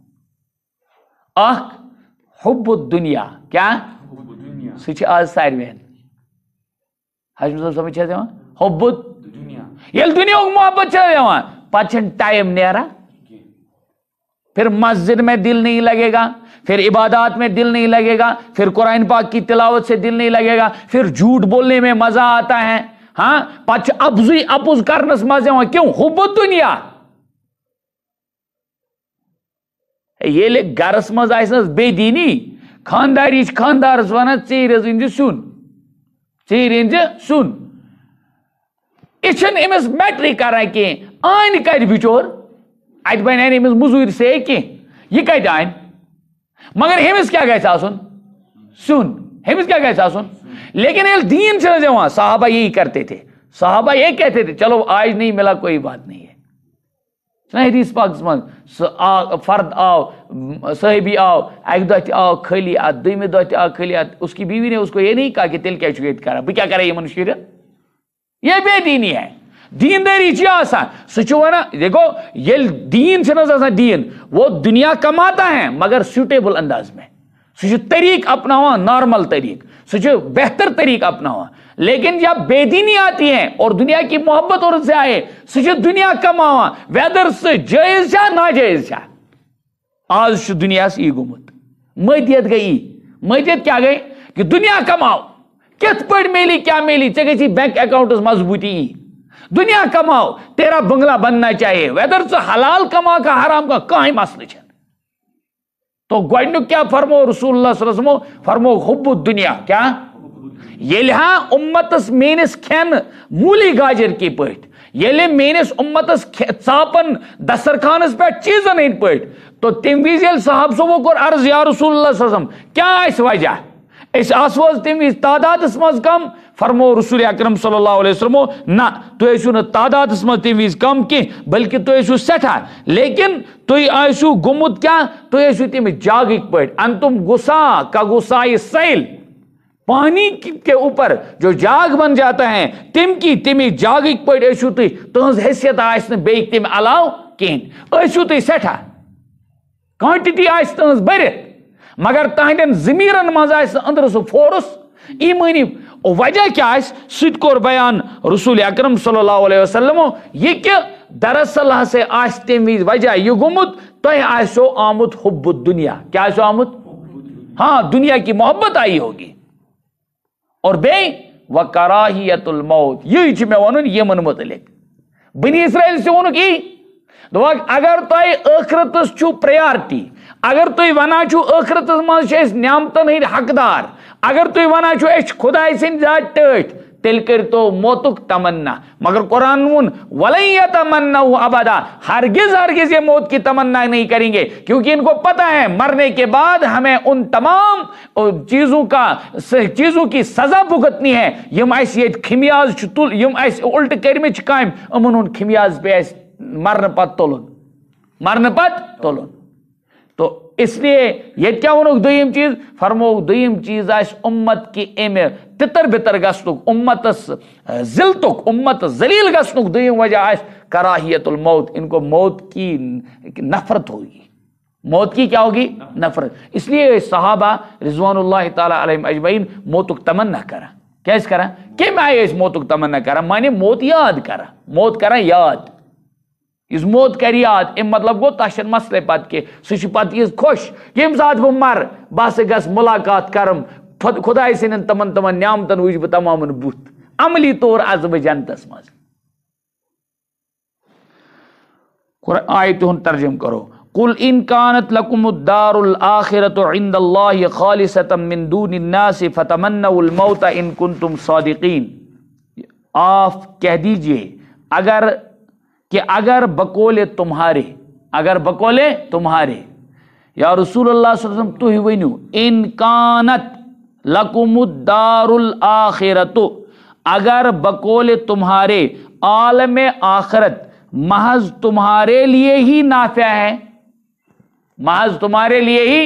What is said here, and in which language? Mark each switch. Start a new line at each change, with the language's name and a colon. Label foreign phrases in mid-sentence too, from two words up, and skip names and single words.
Kashmiri: اکھ حب الدُنیا کیٛاہ سُہ چھِ آز ساروِین حضرت صٲب سمجھ چھِ حظ یِوان حب یل دنیا محبت دِوان پتہٕ چھُنہٕ ٹائم نیران،
Urdu: پھر مسجد میں دل نہیں لگے گا، پھر عبادات میں دل نہیں لگے گا، پھر قرآن پاک کی تلاوت سے دل نہیں لگے گا، پھر جھوٹ بولنے میں مزہ آتا ہے،
Kashmiri: ہاں پتہ اپز کرنس مزہ یوان،
Urdu: کیوں؟ حب الدنیا.
Kashmiri: ییٚلہِ گرس منٛز آسہِ نہٕ بے دیٖنی، خانداری چھِ خاندارس ونان ژیٖرۍ حظ أنزِ سیُن، ژیٖرۍ أنزِ سیُن. یہِ چھُنہٕ أمِس میٹرٕے کران کینٛہہ، آنہِ کتہِ بِچور؟ اتہِ بنہِ نہٕ أمِس موٚزوٗرۍ سے کینٛہہ، یہِ کتہِ آنہِ؟ مگر ہیٚمِس کیٛاہ گژھِ آسُن؟ سیُن. ہیٚمِس کیٛاہ گژھِ آسُن؟ لیکن ییٚلہِ دیٖن چھِ نہٕ دِوان،
Urdu: صحابہ یہی کرتے تھے، صحابہ یہ کہتے تھے چلو آج نہیں ملا کوئی بات نہیں ہے.
Kashmiri: حدیث پاکس منٛز فرد آو، صحابی آو، اکہِ دۄہ تہِ آو خٲلی اتھ، دوٚیمہِ دۄہ تہِ آو خٲلی اتھ،
Urdu: اس کی بیوی نے اس کو یہ نہیں کہا کہ
Kashmiri: تیٚلہِ کیٛاہ چھُ ییٚتہِ کران، بہٕ کیٛاہ کرے یِمن شُرٮ۪ن؟
Urdu: یہ بے دینی ہے.
Kashmiri: دینداری چھِ آسان، سُہ چھُ ونان دیکھو ییٚلہِ دیٖن چھُنہٕ حظ آسان دیٖن،
Urdu: وہ دنیا کماتا ہے مگر سیوٹیبل انداز میں،
Kashmiri: سُہ چھُ طریق اپناوان نارمل طریق، سُہ چھُ بہتر طریق اپناوان.
Urdu: لیکن جب بے دینی آتی ہے اور دنیا کی محبت اور سے آئے،
Kashmiri: سُہ چھُ دنیا کماوان، ویدر سُہ جٲیز چھا ناجٲیز چھا. آز چھُ دُنیاہس یی گوٚمُت، مٔدیت گٔے یی. مٔدیت کیٛاہ گٔے؟ کہ دنیا کماو، کِتھ پٲٹھۍ میلی کیا میلی، ژےٚ گژھی بینک اکاؤنٹس مضبوطی یی.
Urdu: دنیا کماؤ، تیرا بنگلہ بننا چاہیے،
Kashmiri: ویدر ژٕ
Urdu: حلال کما کا حرام کا
Kashmiri: کٕہٕنۍ مسلہٕ چھنہٕ. تو گۄڈنیُک کیا فرمو رسول اللہ
Arabic: صلی اللہ علیہ وسلم،
Kashmiri: فرمو حب الدنیا. کیا؟ ییٚلہِ ہا امتس میٲنِس کھٮ۪ن موٗلی گاجر کی پٲٹھۍ، ییٚلہِ میٲنِس امتس ژاپن دسترخانس پٮ۪ٹھ چیٖزن ہٕنٛدۍ پٲٹھۍ، تو تمہِ وِزِ ییٚلہِ صحابہٕ صٲبو کوٚر عرض یا رسول اللہ
Arabic: صلی اللہ علیہ وسلم
Kashmiri: کیٛاہ آسہِ وجہ، أسۍ آسو حظ تمہِ وِزِ تعدادس منٛز کم؟ فرمو رسول اکرم
Arabic: صلی اللہ علیہ وسلم
Kashmiri: نہ، تُہۍ ٲسِو نہٕ تعدادس منٛز تمہِ وِزِ کم کینٛہہ بلکہ تُہۍ ٲسِو سٮ۪ٹھاہ، لیکن تُہۍ ٲسِو گوٚمُت کیٛاہ؟ تُہۍ ٲسِو تمہِ جاگٕکۍ پٲٹھۍ، انتم غصا کا غصائے سیل،
Urdu: پانی کے اوپر جو جاگ بن جاتا ہے
Kashmiri: تمی جاگٕکۍ پٲٹھۍ ٲسِو تُہۍ، تُہنٛز حیثیت آسہِ نہٕ بیٚیہِ تمہِ علاوٕ کِہیٖنۍ، ٲسِو تُہۍ سٮ۪ٹھاہ، کوانٹٹی آسہِ تُہنٛز بٔرِتھ، مگر تہنٛدٮ۪ن ضمیٖرن منٛز آسہِ نہٕ أنٛدرٕ سُہ فورس ایمٲنی. وجہ کیا آسہِ؟ سُہ تہِ کوٚر بیان رسول اکرم
Arabic: صلی اللہ علیہ وسلم،
Kashmiri: یہِ کہِ دراصل ہسا آسہِ تمہِ وِزِ وجہ یہِ گوٚمُت، تۄہہِ آسیو آمُت حب الدنیا. کیا آسیو آمُت؟
Urdu: ہاں دنیا کی محبت آئی ہوگی.
Kashmiri: اور بیٚیہِ وکراہیت الموت، یی چھُ مےٚ وَنُن یِمن متعلق. بنی اسرائیل سے ووٚنُکھ یی، دوٚپکھ اگر تۄہہِ ٲخرتس چھُو پریارٹی، اگر تُہۍ ونان چھُو ٲخرتس منٛز چھِ أسۍ نعمتن ہٕنٛدۍ حقدار، اگر تُہۍ ونان چھُو أسۍ چھِ خۄداے سٕنٛدۍ ذات ٹٲٹھۍ، تیٚلہِ کٔرۍتو موتُک تمنا. مگر قرآن ووٚن
Arabic: ولن یتمنوا ابدا،
Urdu: ہرگز ہرگز یہ موت کی تمنا نہیں کریں گے، کیونکہ ان کو پتہ ہے مرنے کے بعد ہمیں ان تمام چیزوں کی سزا بھگتنی ہے.
Kashmiri: یم اسہِ ییٚتہِ خمیاز چھُ یم اسہِ الٹہٕ کٔرمٕتۍ چھِ کامہِ، یِمن ہُنٛد خمیاز پیٚیہِ اسہِ مرنہٕ پتہٕ تُلُن، مرنہٕ پتہٕ تُلُن.
Urdu: تو اس لیے یہ کیا
Kashmiri: ونوک دویم چیز؟ فرموک دویم چیز آس امت کی امہ تتر بتر گسنک، امتس ذلتک، امت ذلیل گسنک دویم وجہ آس کراہیت الموت.
Urdu: ان کو موت کی نفرت ہوگی، موت کی کیا ہوگی؟ نفرت.
Kashmiri: اس لیے صحابہ رضوان اللہ تعالی علیہم اجمعین موتک تمنا کرا. کیسے کرا؟ کم آئے اس موتک تمنا کرا؟ مانے موت یاد کرا، موت کرا یاد. اس موت کر یاد، ام مطلب گو تشن مسئلے پت کے سہ پتہ یہ خوش یم سات بہ مر بس گس ملاقات کرم خدائے سن تمن نعمتن وچ بہ تمام بت، عملی طور از بہ جنتس مز. آیت ہن ترجم کرو.
Arabic: قل ان كانت لكم الدار الآخرة عند الله خالصة من دون الناس فتمنوا الموت ان كنتم صادقین.
Urdu: آپ کہہ دیجئے اگر بقول تمہارے، اگر بقول تمہارے یا رسول اللہ
Arabic: صلی اللہ علیہ وسلم
Kashmiri: تُہۍ ؤنِو
Arabic: ان کانت لکم الدار الآخرت،
Urdu: اگر بقول تمہارے عالم آخرت محض تمہارے لیے ہی نافع ہے، محض تمہارے لیے ہی.